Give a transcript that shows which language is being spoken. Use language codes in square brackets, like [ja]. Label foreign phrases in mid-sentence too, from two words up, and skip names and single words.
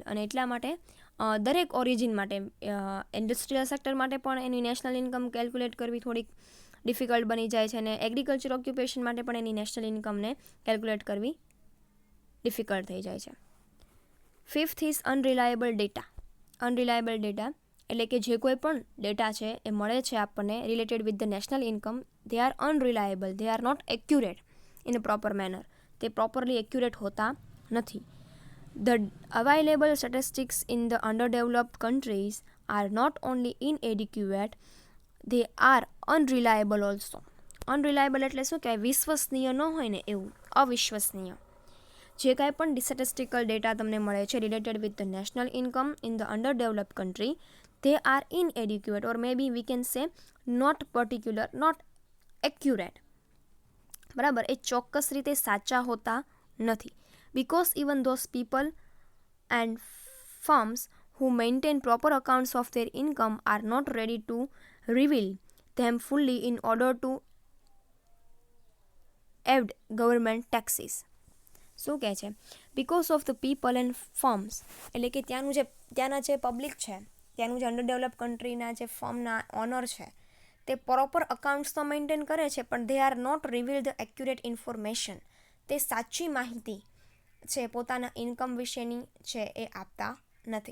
[gu] અને એટલા માટે દરેક ઓરિજિન માટે, [en] industrial sector [gu] માટે પણ એની [en] national income calculate [gu] કરવી થોડીક ડિફિકલ્ટ બની જાય છે અને [en] agriculture occupation [gu] માટે પણ એની [en] national income [gu] કેલ્ક્યુલેટ કરવી ડિફિકલ્ટ થઈ જાય છે. [en] Fifth is unreliable data. unreliable data [gu] એટલે કે જે કોઈ પણ ડેટા છે એ મળે છે આપણને [en] related with the national income, they are unreliable, they are not accurate in a proper manner. [gu] તે [en] properly accurate [gu] હોતા નથી. [en] The available statistics in the underdeveloped countries are not only inadequate, they are unreliable also. [gu] Unreliable એટલે શું કહેવાય, વિશ્વસનીય ન હોય ને એવું, અવિશ્વસનીય. જે કાંઈ પણ [en] statistical data [gu] તમને મળે છે [en] related with the national income in the underdeveloped country, they are inadequate or maybe we can say not particular, not accurate. [gu] બરાબર, એ ચોક્કસ રીતે સાચા હોતા નથી. [en] Because even those people and firms who maintain proper accounts of their income are not ready to reveal them fully in order to evade government taxes. [gu] શું કહે છે, [en] because of the people and firms, [gu] એટલે કે ત્યાંના જે પબ્લિક છે, ત્યાંનું જે [en] underdevelop country [gu] જે ફર્મના ઓનર છે તે [en] proper accounts [gu] તો મેન્ટેન કરે છે, પણ [en] they are not reveal the accurate information, [gu] તે સાચી માહિતી છે પોતાના ઇન્કમ વિશેની છે એ આપતા નથી.